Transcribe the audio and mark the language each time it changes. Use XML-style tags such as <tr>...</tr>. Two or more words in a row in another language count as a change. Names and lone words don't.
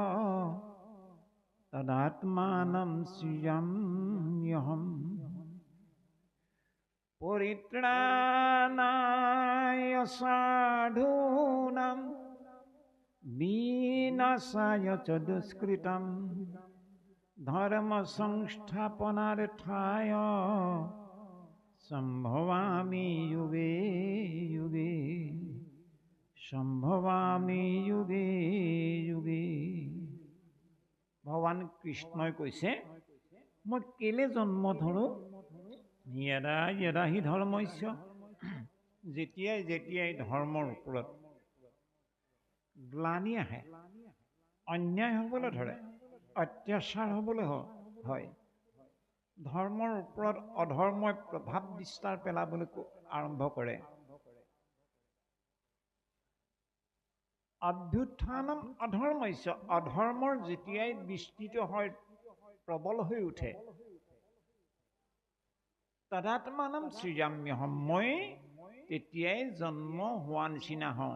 <sa>तदात्मानं सृजाम्यहम्, परित्राणाय साधूनां विनाशाय च दुष्कृतं, धर्म संस्थापनार्थाय संभवामि युगे युगे, संभवामि युगे युगे।</sa> <as>ভগৱান কৃষ্ণই কৈছে, মই কেলে জন্ম ধৰো?</as> <sa>য়দা য়দা হি ধৰ্মস্য,</sa> <as>যেতিয়াই যেতিয়াই ধৰ্মৰ ওপৰত গ্লানি আহে, অন্যায় হ'বলৈ ধৰে, অত্যাচাৰ হ'বলৈ হয়, ধৰ্মৰ ওপৰত অধৰ্মই প্ৰভাৱ বিস্তাৰ পেলাবলৈ আৰম্ভ কৰে,</as> <sa>অভ্যুত্থানম অধৰ্মস্য,</sa> <as>অধৰ্মৰ যেতিয়াই বিস্তৃত হয় প্ৰবল হৈ উঠে,</as> <sa>তদাত্মানম সৃজাম্যহম,</sa> <as>মই তেতিয়াই জন্ম হোৱা নিচিনা হওঁ।</as>